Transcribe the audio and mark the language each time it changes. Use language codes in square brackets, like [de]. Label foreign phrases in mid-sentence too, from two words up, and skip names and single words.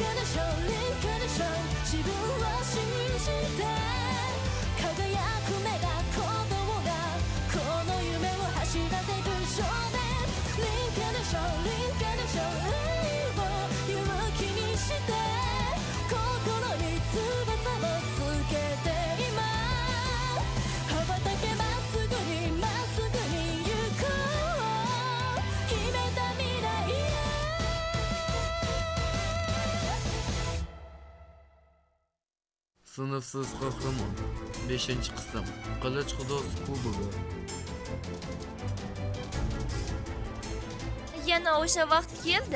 [ja] ーネーションリインカーネーション自分を信じて輝く目が鼓動がこの夢を走らせる少年リインカーネーションリインカーネーション愛を勇気にして心に翼をつけて今羽ばたけまっすぐにまっすぐに行こう決めた未来へ [uz] Sınıfsız kahraman 5-qism Qilich xudosi kubogi. Yana o'sha vaqt keldi.